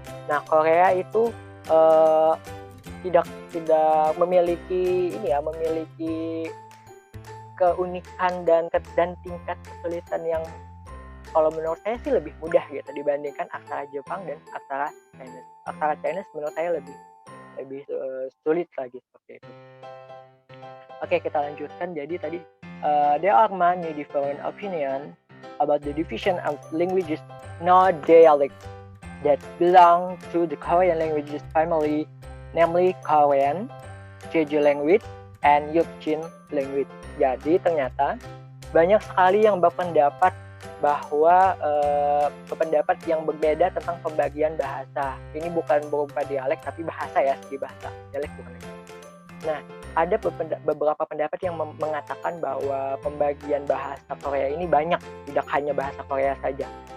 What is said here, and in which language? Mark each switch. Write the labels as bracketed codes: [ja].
[id] Nah Korea itu tidak memiliki memiliki keunikan dan tingkat kesulitan yang kalau menurut saya sih lebih mudah gitu dibandingkan aksara Jepang dan aksara Chinese. Aksara Chinese menurut saya lebih sulit lagi seperti itu. Oke, kita lanjutkan. Jadi tadi [en] there are many different opinion about the division of languages, not dialects, that belong to the Korean languages family, namely Korean, Jeju language, and Yukjin language. [id] Jadi ternyata banyak sekali yang berpendapat bahwa pendapat yang berbeda tentang pembagian bahasa. Ini bukan berupa dialek tapi bahasa ya, segi bahasa. Dialek bukan lagi. Nah, ada beberapa pendapat yang mengatakan bahwa pembagian bahasa Korea ini banyak, tidak hanya bahasa Korea saja.